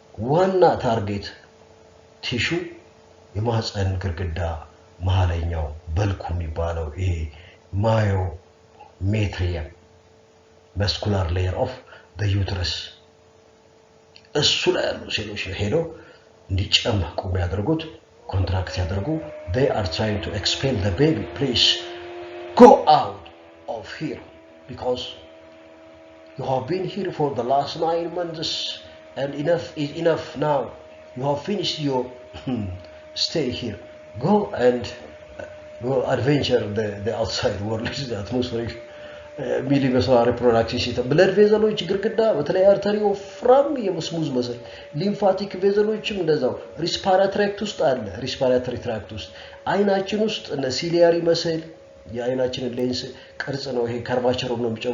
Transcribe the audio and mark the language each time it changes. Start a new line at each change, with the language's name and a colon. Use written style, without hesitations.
Amharic: ዋና ታርጌት ቲሹ የማህፀን ግርግዳ መሃለኛው በልኩ የሚባለው ይሄ ማዮሜትሪየም
English: muscular layer of the uterus
Amharic: እሱ ላይ ያሉ ሴሎች ሄደው እንዲጨመቁ የሚያደርጉት ኮንትራክት ያደርጉ
English: they are trying to expel the baby. Please go out of here because you have been here for the last 9 months and enough is enough now. You have finished your stay here. Go and go adventure the outside world, the atmospheric
Amharic: ሚሊቨስላር ሪፕሮዳክቲቭ ሲስተም ብለድ ቬዘሎች ግርግዳ በተለይ አርተሪ ወፍራም የስሙዝ መስል ሊምፋቲክ ቬዘሎችም እንደዛው ሪስፓራቶሪ ትራክት ውስጥ አለ። ሪስፓራቶሪ ትራክት ውስጥ አይናችን ውስጥ እነ ሲሊያሪ መስል የአይናችንን ሌንስ ቅርጽ ነው። ይሄ ካርቫቸር ነው